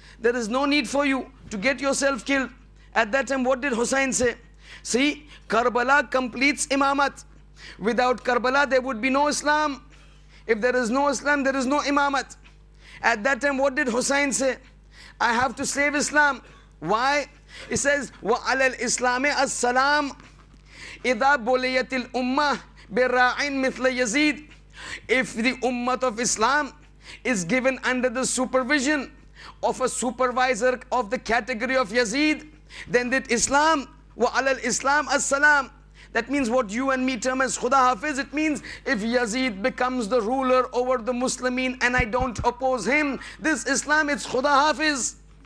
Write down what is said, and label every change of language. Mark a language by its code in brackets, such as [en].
[en] There is no need for you to get yourself killed. At that time, what did Hussein say? See, Karbala completes Imamat. Without Karbala, there would be no Islam. If there is no Islam, there is no Imamat. At that time, what did Hussein say? I have to save Islam. Why? He says, [ar] وَعَلَى الْإِسْلَامِ السَّلَامِ إِذَا بُلِيَتِ الْأُمَّةِ بِرَاعٍ مِثْلَ يَزِيدٍ. [en] If the Ummah of Islam is given under the supervision of a supervisor of the category of Yazid, then that Islam, [ar] وَعَلَى الْإِسْلَامِ السَّلَامِ. [en] That means what you and me term as Khuda Hafiz. It means if Yazid becomes the ruler over the Muslimin and I don't oppose him, this Islam, it's Khuda Hafiz.